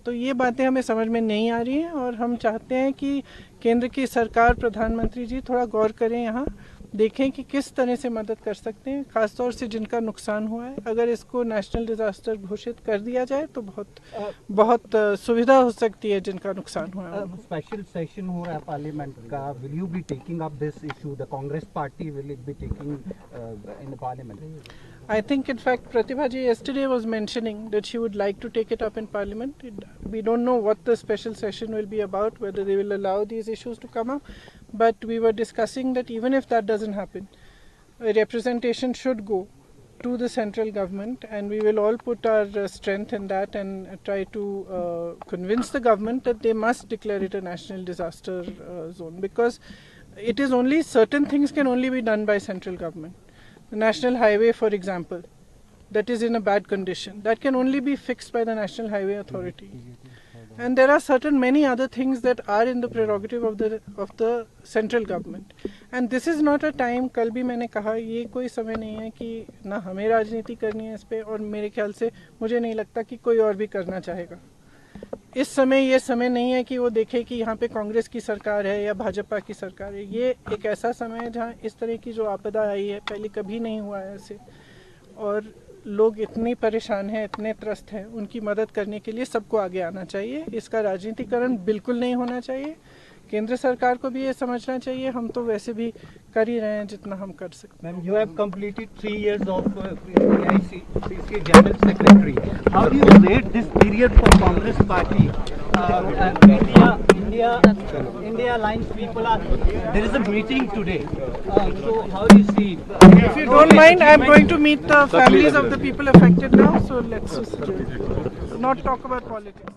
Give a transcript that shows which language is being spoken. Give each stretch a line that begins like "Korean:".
Hindi: तो ये बातें हमें समझ में नहीं आ रही हैं, और हम चाहते हैं कि केंद्र की सरकार, प्रधानमंत्री जी थोड़ा गौर करें, यहाँ देखें कि किस तरह से मदद कर सकते हैं, खासतौर से जिनका नुकसान हुआ है। अगर इसको नेशनल डिजास्टर घोषित कर दिया जाए तो बहुत सुविधा हो सकती है जिनका नुकसान हुआ है।
English: Special session हो रहा है पार्लियामेंट का, will you be taking up this issue? The Congress party will it be taking in the Parliament? I think, in fact, Pratibha ji yesterday was mentioning that she would like to take it up in Parliament. We don't know what the special session will be about, whether they will allow these issues to come up. But we were discussing that even if that doesn't happen, a representation should go to the central government, and we will all put our strength in that and try to convince the government that they must declare it a national disaster zone, because it is only certain things can only be done by central government. The national highway, for example, that is in a bad condition, that can only be fixed by the National Highway Authority. And there are many other things that are in the prerogative of the central government. And this is not a time,
Hindi: कल भी मैंने कहा, ये कोई समय नहीं है कि ना हमें राजनीति करनी है इस पे, और मेरे ख्याल से मुझे नहीं लगता कि कोई और भी करना चाहेगा। इस समय ये समय नहीं है कि वो देखे कि यहाँ पे कांग्रेस की सरकार है या भाजपा की सरकार है। ये एक ऐसा समय है जहाँ इस तरह की जो आपदा आई है, पहले कभी नहीं हुआ है ऐसे, और लोग इतने परेशान हैं, इतने त्रस्त हैं, उनकी मदद करने के लिए सबको आगे आना चाहिए। इसका राजनीतिकरण बिल्कुल नहीं होना चाहिए। केंद्र सरकार को भी ये समझना चाहिए। हम तो वैसे भी कर ही रहे हैं जितना हम कर सकते हैं।
English: Ma'am, you have completed 3 years of AICC General Secretary. How do you rate this period for Congress Party? India Alliance people are. There is a meeting today. So how do you see? If you don't mind, I am going to meet the families of the people affected now. So let's not talk about politics.